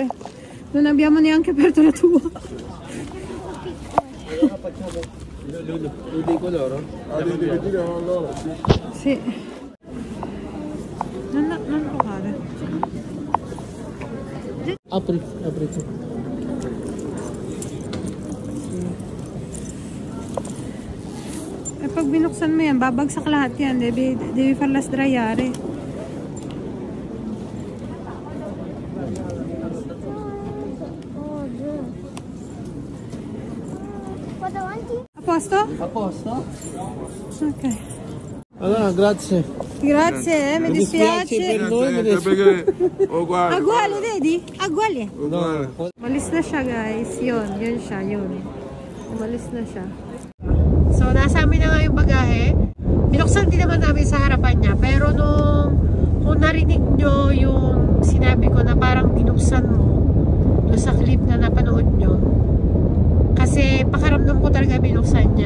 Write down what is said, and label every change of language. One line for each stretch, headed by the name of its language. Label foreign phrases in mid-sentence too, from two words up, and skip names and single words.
Italian: Non abbiamo neanche aperto la tua. Lo dico loro? Ah, devi dire loro? Sì. Non provare. Apri tu.
Filipino: Eh, pag binuksan mo yan, babagsak lahat yan.
Italian: Devi farla sdraiare. A posto? Ok. Allora, grazie. Grazie, mi dispiace. Per noi, Uguale, vedi? Uguale. No.
Filipino: Malis na siya, guys. Yun siya. Malis na siya. So, nasa amin na nga yung bagahe. Binuksan din naman namin sa harapan niya. Pero kung narinig nyo yung sinabi ko na parang binuksan mo doon sa clip na napanood nyo, kasi pakaramdam ko talaga binuksan niya.